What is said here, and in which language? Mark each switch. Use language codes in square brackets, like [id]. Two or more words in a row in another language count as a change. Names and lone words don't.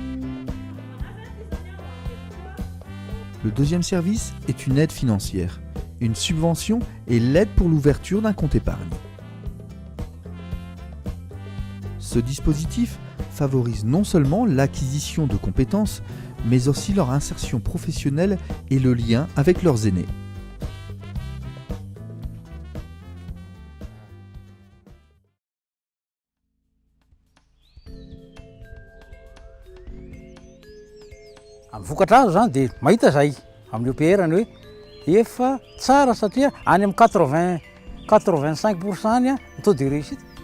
[fr] Le deuxième service est une aide financière, une subvention et l'aide pour l'ouverture d'un compte épargne. Ce dispositif favorise non seulement l'acquisition de compétences, mais aussi leur insertion professionnelle et le lien avec leurs aînés. [mg] Amin'ny vokatra azo zany dia mahita zay amin'ny OPR ny hoe efa tsara satria any amin'ny 85% ny [fr] taux de réussite.